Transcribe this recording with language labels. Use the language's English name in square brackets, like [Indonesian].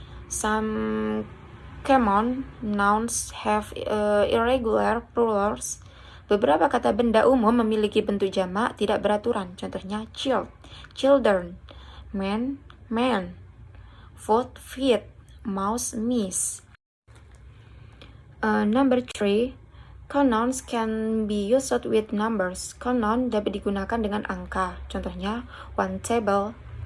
[English] Some common nouns have irregular plurals. [Indonesian] Beberapa kata benda umum memiliki bentuk jamak tidak beraturan. Contohnya [English] child, children, man, man, foot, feet, mouse, mice. Number 3, connouns can be used with numbers. [Indonesian] Connoun dapat digunakan dengan angka. Contohnya [English] 1 table,